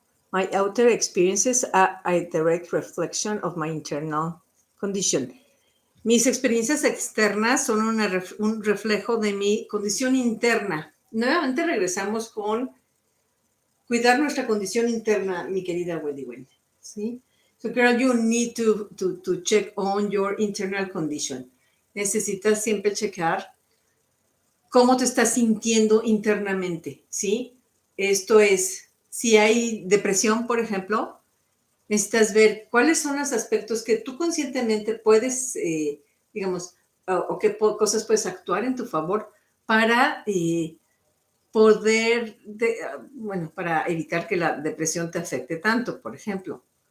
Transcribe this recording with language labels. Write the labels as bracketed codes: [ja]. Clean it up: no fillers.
[en] My outer experiences are a direct reflection of my internal condition. [es] Mis experiencias externas son un reflejo de mi condición interna. Nuevamente regresamos con cuidar nuestra condición interna, mi querida Weddigwen. ¿Sí? [en] So, girl, you need to check on your internal condition. [es] Necesitas siempre checar cómo te estás sintiendo internamente, ¿sí? Esto es, si hay depresión, por ejemplo, necesitas ver cuáles son los aspectos que tú conscientemente puedes, digamos, o qué cosas puedes actuar en tu favor para poder, bueno, para evitar que la depresión te afecte tanto, por ejemplo.